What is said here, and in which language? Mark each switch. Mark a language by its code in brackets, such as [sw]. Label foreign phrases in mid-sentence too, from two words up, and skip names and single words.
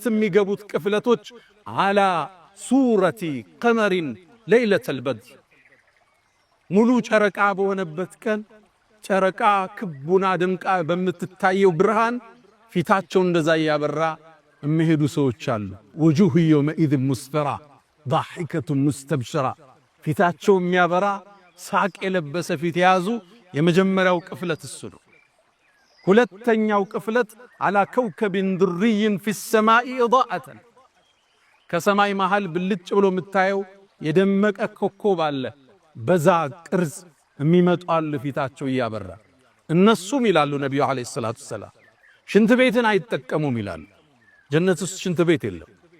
[am] የሚገቡት ቅፍለቶች [ar] على صورة القمر ليلة البدر፣ [am] ሙሉ ጨረቃ በሆነበት ቀን ጨረቃ ክቡና ደምቃ በምትታየው ብርሃን ፊታቸው እንደዛ ያበራ የሚሄዱ ሰዎች አሉ። [ar] وجوه يومئذ مسفرة ضاحكة مستبشرة [am] ፊታቸው የሚያበራ ሳቅ የለበሰ ፊት የያዙ የመጀመሪያው ቅፍለት እሱ ነው። ሁለተኛው ቅፍለት [ar] على كوكب دري في السماء إضاءة [am] ከሰማይ መሃል ብልጭ ብሎ የምታየው የደመቀ ኮከብ አለ። በዛ ቅርጽ የሚመጡ አሉ ፊታቸው እያበራ። እነሱም ይላሉ ነቢዩ [ar] عليه الصلاة والسلام [am] ሽንት ቤትን አይጠቀሙም ይላሉ። ጀነት ውስጥ ሽንት ቤት የለም።